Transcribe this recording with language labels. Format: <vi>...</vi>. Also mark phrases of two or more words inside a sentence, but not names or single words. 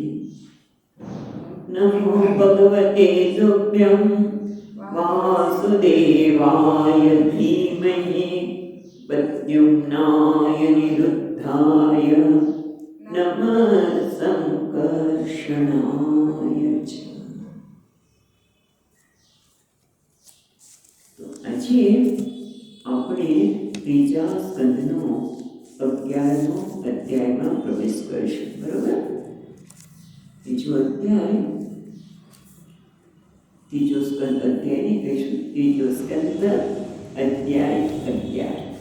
<sa>नमो भगवते तुभ्यं वासुदेवाय धीमहि प्रद्युम्नाय निरुद्धाय नमः संकर्षणाय च।</sa> <gu>તો આજે આપણે ત્રીજા સ્કંદનો 11મો અધ્યાયમાં પ્રવેશ કરીશું, બરોબર? ત્રીજો અધ્યાય, ત્રીજો સ્કંદ અધ્યાય નહીં કહીશું, ત્રીજો સ્કંદ અધ્યાય 11.</gu>